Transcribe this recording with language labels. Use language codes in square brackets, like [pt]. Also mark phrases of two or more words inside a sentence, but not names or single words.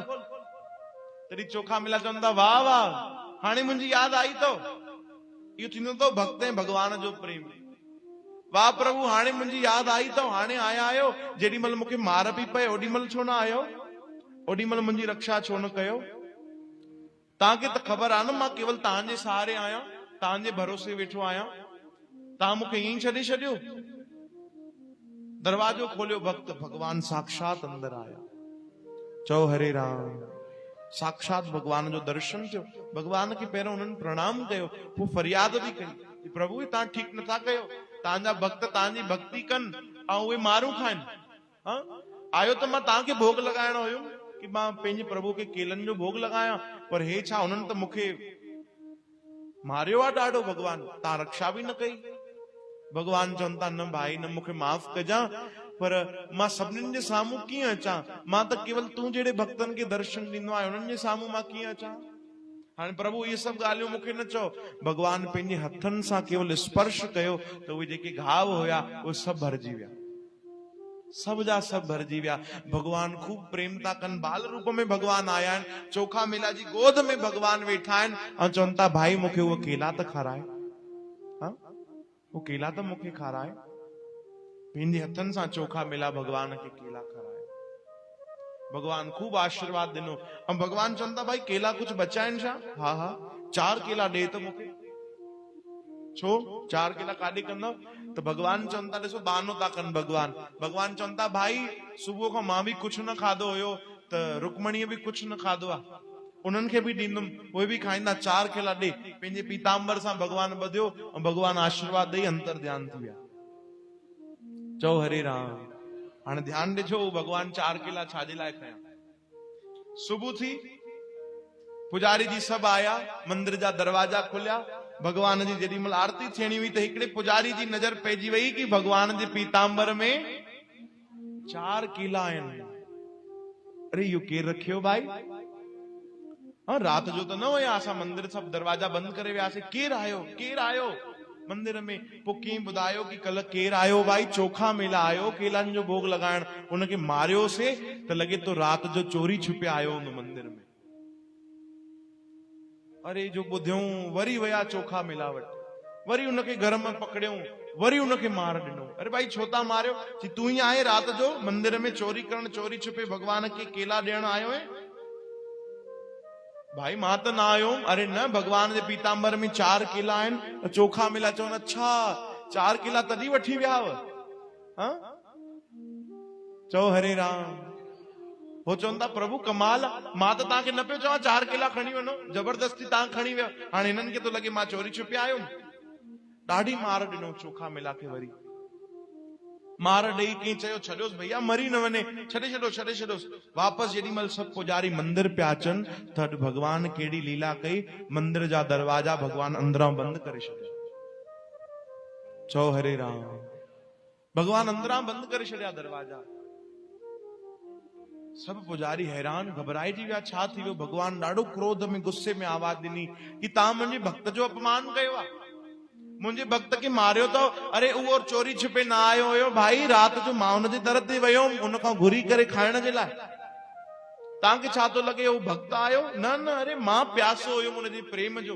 [sd] तॾहिं चोखा मेला चवंदा वाह वाह, हाणे मुंहिंजी यादि आई अथव। इहो थींदो अथव भक्त ऐं भगवान जो प्रेम। वाह प्रभु, हाणे मुंहिंजी यादि आई अथव, हाणे आया आहियो। जेॾीमहिल मूंखे मार पई पए ओॾीमहिल छो न आयो? ओॾीमहिल मुंहिंजी रक्षा छो न कयो? तव्हांखे त ख़बर आहे न मां केवल तव्हांजे सहारे आहियां, तव्हांजे भरोसे वेठो आहियां। तव्हां मूंखे ईअं ई छॾे छॾियो? दरवाजो खोलियो, भक्त भगवान साक्षात अंदर आया। चओ हरे राम। साक्षात भगवान जो दर्शन थियो। भगवान खे पहिरियों उन्हनि प्रणाम कयो, पोइ फरियाद बि कई, प्रभु तव्हां ठीकु नथा कयो, तव्हांजा भक्त तव्हांजी भक्ति कनि ऐं उहे मारूं खाइनि। आयो त मां तव्हांखे भोग लॻाइणो हुयो कि मां पंहिंजे प्रभु खे केलनि जो भोग लॻायां, पर हे छा, उन्हनि त मूंखे मारियो आहे ॾाढो। भगवान तव्हां रक्षा बि न कई। भगवान चवनि था न भाई न, मूंखे माफ़ कजां, पर मां सभिनीनि जे साम्हूं कीअं अचां? मां त केवल तूं जहिड़े भक्तनि खे दर्शन ॾींदो आहे, उन्हनि जे साम्हूं मां कीअं अचां? हाणे प्रभु इहे सभु ॻाल्हियूं मूंखे न चओ। भगवान पंहिंजे हथनि सां केवल स्पर्श कयो त उहे जेके घाव हुया उहे सभु भरिजी विया, सभ जा सभु भरिजी विया। भगवान खूब प्रेम था कनि, बाल रूप में भगवान आया आहिनि। चोखा मेला जी गोद में भगवान वेठा आहिनि ऐं चवनि था भाई मूंखे उहो केला त खाराए, वो केला त मूंखे खाराए। पंहिंजे हथनि सां चोखा मेला भगवान खे केला खाराए। भगवान खूब आशीर्वाद ॾिनो ऐं भगवान चवनि था भाई केला कुझु बचा आहिनि छा? हा हा 4 केला ॾे त मूंखे। छो 4 केला काॾे कंदव? त भगवान चवनि था ॾिसो बहानो था कनि। भगवान चवनि था भाई सुबुह खां मां बि कुझु न खाधो हुयो, त रुक्मणीअ बि कुझु न खाधो आहे, उन्हनि खे बि ॾींदुमि, उहे बि खाईंदा। 4 केला ॾे। पंहिंजे पीताम्बर सां भगवान ॿधियो ऐं भगवान आशीर्वाद ॾेई अंतर ध्यान थी विया। चओ हरे राम। हाणे ध्यान ॾिजो, भगवान 4 केला छाजे लाइ खया? सुबुह थी, पुजारी जी सभु आया, मंदिर जा दरवाजा खुलिया। भगवान जी जेॾीमहिल आरती थियणी हुई त हिकिड़े पुजारी जी नज़र पइजी वई कि भगवान जे पीताम्बर में 4 केला आहिनि। अरे इहो केरु रखियो भाई? रात जो त न हुया, असां मंदिर सभु दरवाजा बंदि करे वियासीं। केरु आयो मंदिर में? पोइ कीअं ॿुधायो कि कल्ह केरु आयो भाई? चोखा मेला आयो केलनि जो भोग लॻाइण, उनखे मारियोसीं त लॻे तो रात जो चोरी छुपिया आयो हुन मंदिर में। अरे जो ॿुधियूं वरी विया चोखा मेला वटि, वरी उनखे घर में पकड़ियूं, वरी उनखे मार ॾिनो। अरे भाई छो था मारियो? कि तूं ही आहे रात जो मंदिर में चोरी करण, चोरी छुपे भगवान खे केला ॾियण आयो है? भाई मां त न आयो। अरे न, भगवान जे पीताम्बर में 4 केला आहिनि। चोखा मेला चवनि अच्छा 4 केला तॾहिं वठी विया हुआ? चओ हरे राम। हो चवनि था प्रभु कमाल, मां त तव्हांखे न पियो चवां 4 केला खणी वञो, जबरदस्ती तव्हां खणी विया। हाणे हिननि खे तो लॻे मां चोरी छुपिया आयुमि। ॾाढी मार ॾिनो चोखा मेला खे। वरी मार ॾेई कीअं चयो छॾियोसि भैया, मरी न वञे, छॾे छॾोसि। वापसि जेॾीमहिल सभु पुजारी मंदिर पिया अचनि त अॼु भगवान केॾी लीला कई, मंदिर जा दरवाजा भगवान अंदरां बंदि करे छॾिया। चओ हरे राम। भगवान अंदरां बंदि करे छॾिया दरवाजा। सभु पुजारी हैरान घबराइजी विया, छा थी वियो? भगवान ॾाढो क्रोध में, गुस्से में आवाज ॾिनी कि तव्हां मुंहिंजे भक्त जो अपमान कयो आहे, मुंहिंजे भक्त खे मारियो अथव। अरे उहो चोरी छुपे न आयो हुयो भाई, रात जो मां हुनजे दर ते वियो हुअमि उनखां घुरी करे खाइण जे लाइ। तव्हांखे छा थो लॻे उहो भक्त आयो? न, अरे मां प्यासो हुयुमि हुनजे प्रेम जो।